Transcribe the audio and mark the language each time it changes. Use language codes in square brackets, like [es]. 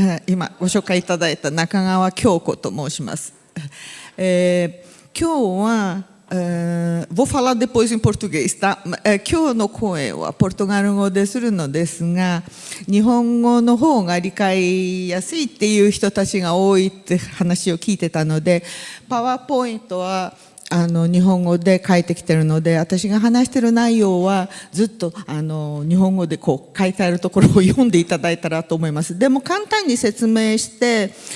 [ja] 今ご紹介いただいた中川京子と申します。今日は [pt] vou falar depois em português, tá? [ja] 今日の声はポルトガル語でするのですが、日本語の方が理解やすいっていう人たちが多いって話を聞いてたので、パワーポイントは日本語で書いてきてるので、私が話してる内容はずっと日本語でこう書いてあるところを読んでいただいたらと思います。でも簡単に説明して、